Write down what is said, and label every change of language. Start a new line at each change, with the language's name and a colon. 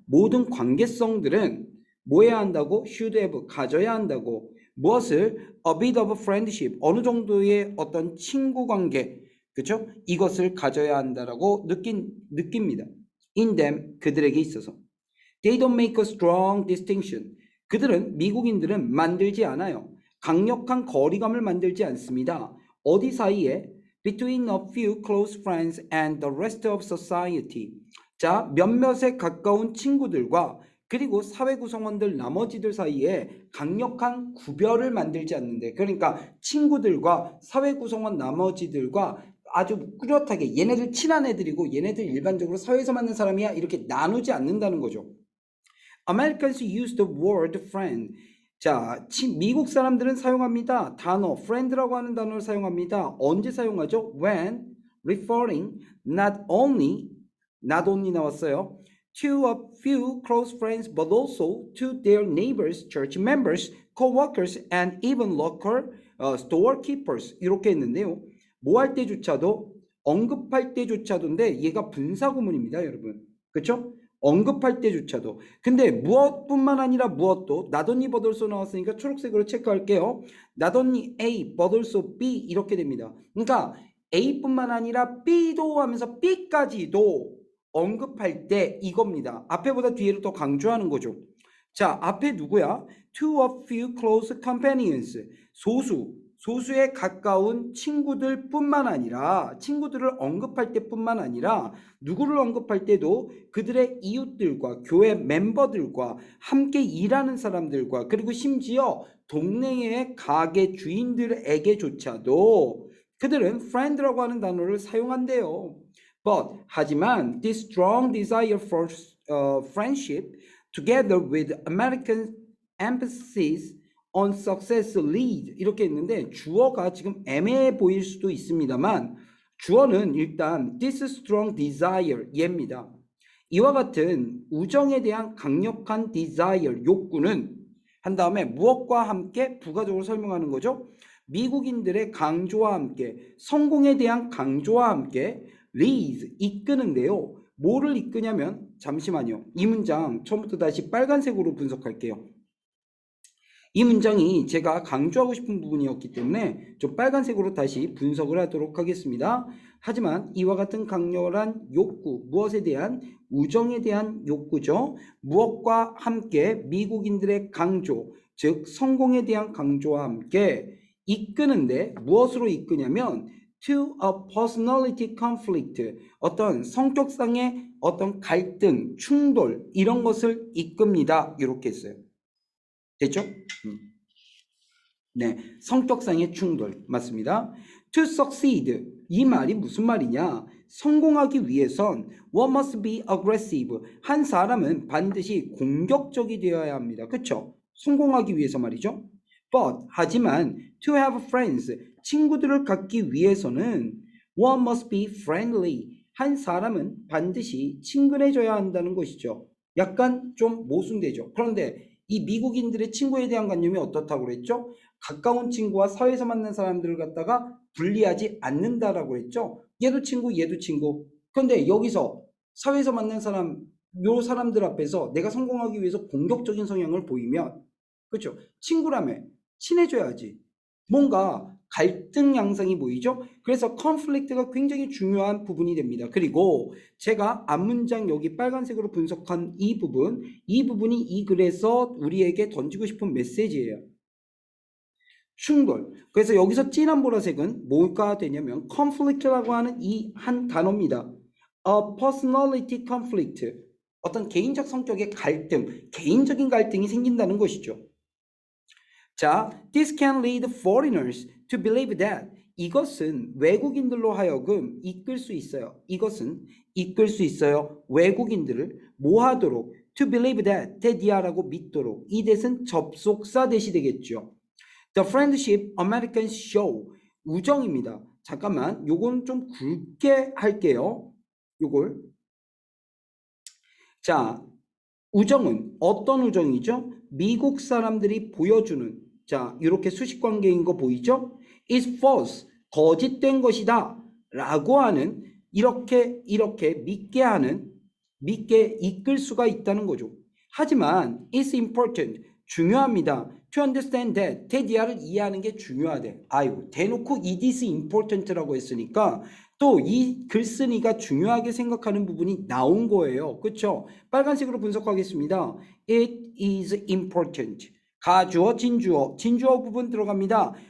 Korean: 모든 관계성들은 뭐 해야 한다고?
English: should have,
Korean: 가져야 한다고. 무엇을?
English: a bit of friendship,
Korean: 어느 정도의 어떤 친구 관계, 그렇죠? 이것을 가져야 한다라고 느낍니다.
English: in them,
Korean: 그들에게 있어서.
English: They don't make a strong distinction.
Korean: 미국인들은 만들지 않아요. 강력한 거리감을 만들지 않습니다. 어디 사이에?
English: Between a few close friends and the rest of society.
Korean: 자, 몇몇에 가까운 친구들과 그리고 사회 구성원들 나머지들 사이에 강력한 구별을 만들지 않는데, 그러니까 친구들과 사회 구성원 나머지들과 아주 뚜렷하게 얘네들 친한 애들이고 얘네들 일반적으로 사회에서 만난 사람이야 이렇게 나누지 않는다는 거죠.
English: Americans use the word friend.
Korean: 자, 미국 사람들은 사용합니다. 단어 friend라고 하는 단어를 사용합니다. 언제 사용하죠?
English: When referring not only
Korean: 나왔어요.
English: To a few close friends, but also to their neighbors, church members, co-workers, and even local storekeepers.
Korean: 이렇게 했는데요. 뭐 할 때조차도, 언급할 때조차도인데 얘가 분사구문입니다, 여러분. 그렇죠? 언급할 때조차도. 근데 무엇뿐만 아니라 무엇도,
English: not only but also
Korean: 나왔으니까 초록색으로 체크할게요.
English: not only A, but also B
Korean: 이렇게 됩니다. 그러니까 A뿐만 아니라 B도 하면서 B까지도 언급할 때 이겁니다. 앞에보다 뒤에를 더 강조하는 거죠. 자, 앞에 누구야?
English: To a few close companions.
Korean: 소수에 가까운 친구들 뿐만 아니라, 친구들을 언급할 때뿐만 아니라 누구를 언급할 때도 그들의 이웃들과 교회 멤버들과 함께 일하는 사람들과 그리고 심지어 동네의 가게 주인들에게조차도 그들은 friend라고 하는 단어를 사용한대요.
English: But
Korean: 하지만
English: this strong desire for friendship together with American emphasis on success lead
Korean: 이렇게 했는데 주어가 지금 애매해 보일 수도 있습니다만 주어는 일단
English: this strong desire
Korean: 얘입니다. 이와 같은 우정에 대한 강력한 desire 욕구는 한 다음에 무엇과 함께 부가적으로 설명하는 거죠. 미국인들의 강조와 함께 성공에 대한 강조와 함께 leads 이끄는데요. 뭐를 이끄냐면 잠시만요. 이 문장 처음부터 다시 빨간색으로 분석할게요. 이 문장이 제가 강조하고 싶은 부분이었기 때문에 좀 빨간색으로 다시 분석을 하도록 하겠습니다. 하지만 이와 같은 강렬한 욕구, 무엇에 대한? 우정에 대한 욕구죠. 무엇과 함께? 미국인들의 강조, 즉 성공에 대한 강조와 함께 이끄는데 무엇으로 이끄냐면
English: to a personality conflict,
Korean: 어떤 성격상의 어떤 갈등, 충돌 이런 것을 이끕니다. 이렇게 했어요. 됐죠? 네, 성격상의 충돌 맞습니다.
English: To succeed,
Korean: 이 말이 무슨 말이냐? 성공하기 위해선
English: one must be aggressive.
Korean: 한 사람은 반드시 공격적이 되어야 합니다. 그렇죠? 성공하기 위해서 말이죠.
English: But
Korean: 하지만
English: to have friends,
Korean: 친구들을 갖기 위해서는
English: one must be friendly.
Korean: 한 사람은 반드시 친근해져야 한다는 것이죠. 약간 좀 모순되죠. 그런데 이 미국인들의 친구에 대한 관념이 어떻다고 그랬죠? 가까운 친구와 사회에서 만난 사람들을 갖다가 분리하지 않는다라고 했죠. 얘도 친구, 얘도 친구. 그런데 여기서 사회에서 만난 사람, 요 사람들 앞에서 내가 성공하기 위해서 공격적인 성향을 보이면, 그렇죠? 친구라며 친해져야지. 뭔가 갈등 양상이 보이죠? 그래서 컨플릭트가 굉장히 중요한 부분이 됩니다. 그리고 제가 앞문장 여기 빨간색으로 분석한 이 부분이 이 글에서 우리에게 던지고 싶은 메시지예요. 충돌. 그래서 여기서 진한 보라색은 뭐가 되냐면 conflict라고 하는 이 한 단어입니다.
English: A personality conflict.
Korean: 어떤 개인적 성격의 갈등, 개인적인 갈등이 생긴다는 것이죠.
English: 자, this can lead foreigners to believe that.
Korean: 이것은 외국인들로 하여금 이끌 수 있어요. 이것은 이끌 수 있어요. 외국인들을 뭐 하도록?
English: To believe that.
Korean: 대디아라고 믿도록. 이 대신 접속사 대시 되겠죠.
English: The friendship Americans show.
Korean: 우정입니다. 잠깐만, 요건 좀 굵게 할게요. 요걸. 자, 우정은 어떤 우정이죠? 미국 사람들이 보여주는, 자, 이렇게 수식 관계인 거 보이죠?
English: is false.
Korean: 거짓된 것이다. 라고 하는, 이렇게 믿게 이끌 수가 있다는 거죠. 하지만
English: it's important.
Korean: 중요합니다.
English: To understand that.
Korean: 테디아를 이해하는 게 중요하대. 아이고, 대놓고
English: it is important
Korean: 라고 했으니까 또 이 글쓴이가 중요하게 생각하는 부분이 나온 거예요. 그렇죠? 빨간색으로 분석하겠습니다.
English: It is important.
Korean: 가주어, 진주어 부분 들어갑니다.